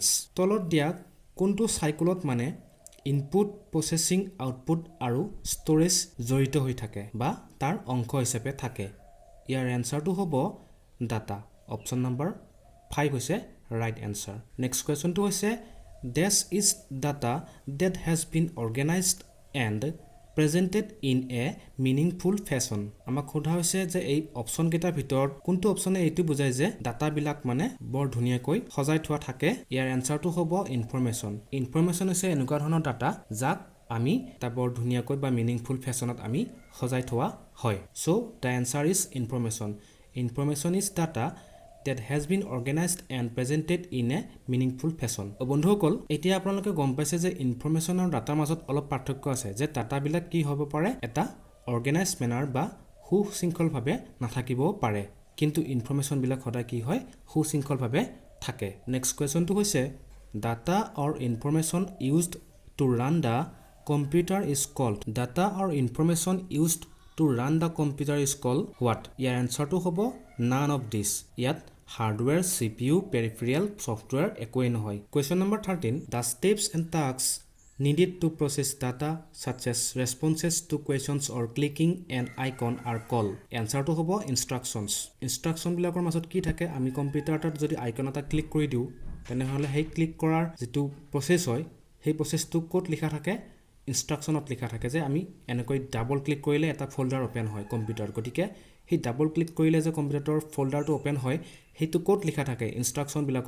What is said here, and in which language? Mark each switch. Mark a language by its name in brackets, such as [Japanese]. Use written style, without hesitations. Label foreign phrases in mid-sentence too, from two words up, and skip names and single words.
[Assamese] তলত দিয়া কোনটো চাইকলত মানে [English] input processing output [Assamese] আৰু ষ্ট'ৰেজ জড়িত হৈ থাকে বা তাৰ অংশ হিচাপে থাকে? ইয়াৰ এনচাৰটো হ'ব ডাটা। অপশ্যন নম্বৰ 5 হৈছে [English] right answer next question [Assamese] হৈছে [English] this is data that has been organized and presented in a meaningful fashion [Assamese] আমাক সোধা হৈছে যে এই অপশ্যন কেইটাৰ ভিতৰত কোনটো অপশ্যনে এইটো বুজায় যে ডাটাবিলাক মানে বৰ ধুনীয়াকৈ সজাই থোৱা থাকে ইয়াৰ এনচাৰটো হ'ব ইনফৰমেশ্যন হৈছে এনেকুৱা ধৰণৰ ডাটা যাক আমি তা বৰ ধুনীয়াকৈ বা [English] meaningful fashion [Assamese] আমি সজাই থোৱা হয় [English] so the answer is information is data that has been organized and presented in a meaningful fashion [Assamese] বন্ধুসকল এতিয়া আপোনালোকে গম পাইছে যে ইনফৰমেশ্যন আৰু ডাটাৰ মাজত অলপ পাৰ্থক্য আছে যে ডাটাবিলাক কি হ'ব পাৰে এটা [English] organize manner [Assamese] বা সুশৃংখলভাৱে নাথাকিবও পাৰে কিন্তু ইনফৰমেশ্যনবিলাক সদায় কি হয় সুশৃংখলভাৱে থাকে [English] next question [Assamese] হৈছে [English] data or information used to run the computer is called data or information used to run the computer is called what [Assamese] ইয়াৰ এনচাৰটো হ'ব [English] none of this ইয়াত হাৰ্ডৱেৰ CPU peripheral software [Assamese] একোৱেই নহয় [English] question number 13 the steps and tasks needed to process data such as responses to questions or clicking an icon are called [Assamese] এনচাৰটো হ'ব instruction বিলাকৰ মাজত কি থাকে আমি কম্পিউটাৰটোত যদি আইকন এটা ক্লিক কৰি দিওঁ তেনেহলে সেই ক্লিক কৰাৰ যেটো প্ৰসেস হয় সেই প্ৰসেসটো কোড লিখা থাকে ইনষ্ট্ৰাকশনত লিখা থাকে যে আমি এনেকৈ [English] double click [Assamese] কৰিলে এটা ফোল্ডাৰ ওপেন হয় কম্পিউটাৰ গতিকে সেই [English] double click [Assamese] কৰিলে যে কম্পিউটাৰৰ ফোল্ডাৰটো ওপেন হয় হেতু কোড লিখা থাকে ইনষ্ট্ৰাকশন বিলাকত